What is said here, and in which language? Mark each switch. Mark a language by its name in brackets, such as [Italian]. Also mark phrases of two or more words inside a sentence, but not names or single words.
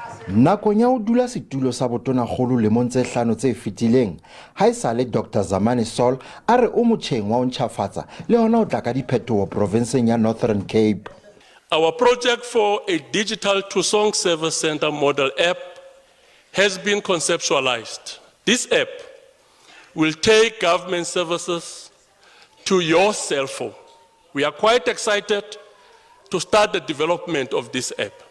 [Southern Sotho] Nakong ya ho dula setulo sa botonakgolo lemong tse 5 tse fetileng, haesale Dr. Zamani Saul a re o motjheng wa ho ntjhafatsa le hona ho tla ka diphetoho provinseng ya Northern Cape. [English] Our project for a digital two-song service center model app has been conceptualized. This app will take government services to your cell phone. We are quite excited to start the development of this app.